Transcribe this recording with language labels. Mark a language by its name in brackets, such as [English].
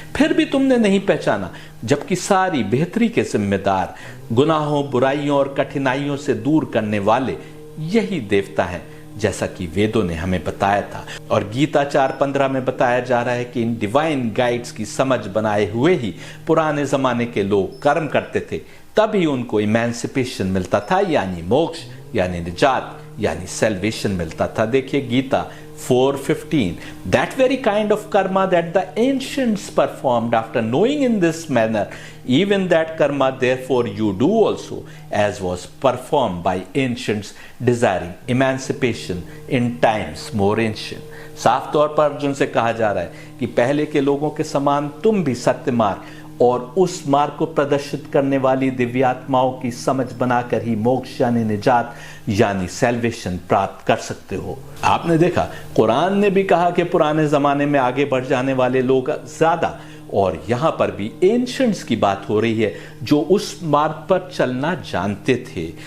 [Hindi] फिर भी तुमने नहीं पहचाना, जबकि सारी बेहतरी के जिम्मेदार, गुनाहों, बुराइयों और कठिनाइयों से दूर करने वाले यही देवता हैं, जैसा कि वेदों ने हमें बताया था। और गीता 4:15 में बताया जा रहा है कि इन [English] divine guides [Hindi] की समझ बनाए हुए ही पुराने जमाने के लोग कर्म करते थे, तभी उनको इमेंसिपेशन मिलता था, यानी मोक्ष यानी निजात यानी सैल्वेशन मिलता था। देखिए Gita 4:15, [English] that very kind of karma that the ancients performed after knowing in this manner, even that karma therefore you do also, as was performed by ancients desiring emancipation in times more ancient। [Hindi] साफ तौर पर अर्जुन से कहा जा रहा है कि पहले के लोगों के समान तुम भी सत्य मार्ग और उस मार्ग को प्रदर्शित करने वाली दिव्यात्माओं की समझ बनाकर ही मोक्ष यानी निजात यानी सैल्वेशन प्राप्त कर सकते हो। आपने देखा कुरान ने भी कहा कि पुराने जमाने में आगे बढ़ जाने वाले लोग ज्यादा, और यहां पर भी एंशिएंट्स की बात हो रही है जो उस मार्ग पर चलना जानते थे।